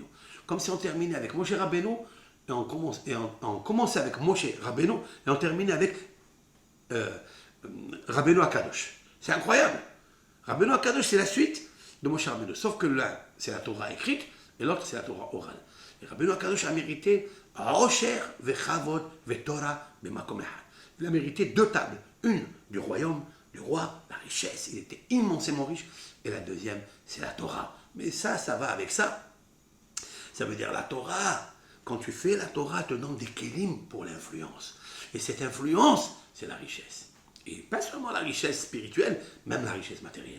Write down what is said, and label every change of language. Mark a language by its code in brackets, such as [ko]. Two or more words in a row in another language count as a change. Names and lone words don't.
[fr] Comme si on terminait avec Moshe Rabbeinu, et on commençait avec Moshe Rabbeinu, et on terminait avec Rabbeinu Akadosh. C'est incroyable. Rabbeinu Akadosh, c'est la suite de Moshe Rabbeinu. Sauf que l'un, c'est la Torah écrite, et l'autre, c'est la Torah orale. Et Rabbeinu Akadosh a mérité [he] עושר וכבוד ותורה במקום אחד. [fr] Il a mérité deux tables. Une du royaume, du roi, la richesse. Il était immensément riche. Et la deuxième, c'est la Torah. Mais ça va avec ça. Ça veut dire la Torah. Quand tu fais la Torah, te donne des kélim pour l'influence. Et cette influence, c'est la richesse. Et pas seulement la richesse spirituelle, même la richesse matérielle.